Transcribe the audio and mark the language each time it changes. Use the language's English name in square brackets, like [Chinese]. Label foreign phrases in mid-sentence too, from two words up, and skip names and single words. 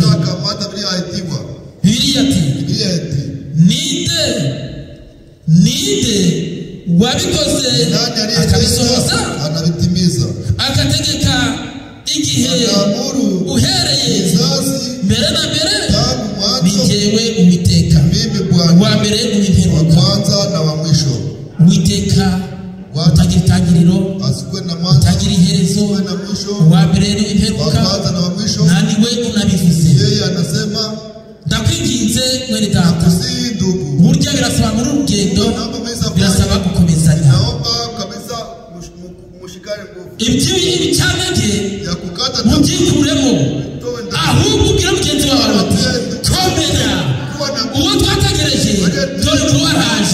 [Kinyarwanda] Bibiliya ati ninde wabikoze akabisohoza anabitimiza akategeka igihe uhereye mbere na mbere ni jyewe Uwiteka wa mbere n'uw'imperuka [Swahili] kwanza na wa mwisho. [Kinyarwanda] Uwiteka utagira itangiriro utagira iherezo wa mbere n'uw'imperuka nta niwe unabivuze. [Swahili] Yeye anasema [Kinyarwanda] ndakwinginze mwene data, burya birasaba muri urugendo, birasaba gukomezanya. Ibicyanege mubyikuremo, ahubwo ubwira mugenzi wawe ati komera, uwo twategereje dore ko waraje.